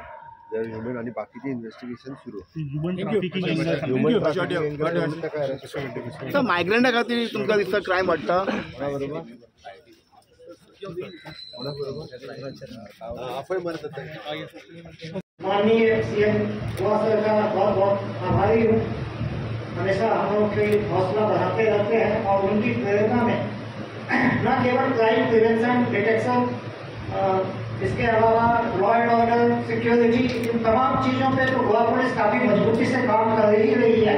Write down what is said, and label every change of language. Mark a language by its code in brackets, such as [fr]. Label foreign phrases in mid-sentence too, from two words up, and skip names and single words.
[kok] जर ह्युमन आनी बाकीची इन्व्हेस्टिगेशन सुरू. सर मायग्रंटा खातीर तुमकां दिसता क्रायम वाडटा? [hi] माननीय सीएम गोवा सर का बहुत बहुत आभारी हूँ. हमेशा हम लोग के हौसला बढ़ाते रहते हैं और उनकी प्रेरणा में न केवल [en] crime prevention detection, [hi] इसके अलावा [en] law and order, [hi] सिक्योरिटी, इन तमाम चीज़ों पे तो गोवा पुलिस काफ़ी मजबूती से काम कर रही है.